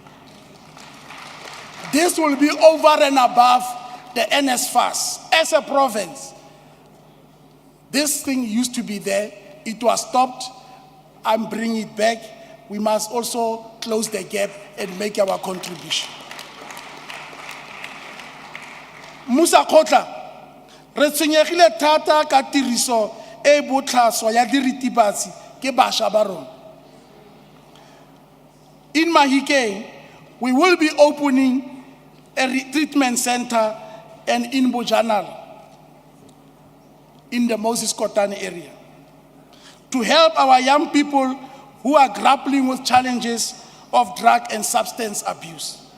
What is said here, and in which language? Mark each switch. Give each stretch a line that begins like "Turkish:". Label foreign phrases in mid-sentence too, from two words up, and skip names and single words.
English: This will be over and above the NSFAS. As a province, this thing used to be there. It was stopped. I'm bringing it back. We must also close the gap and make our contribution.
Tswana: Musa Kotla, re tshwenyegile thata ka tiriso e botlhaswa ya diritibatsi ke bašwa ba rona.
English: In Mahikeng, we will be opening a treatment center and in Bojanal, in the Moses Kotane area, to help our young people who are grappling with challenges of drug and substance abuse.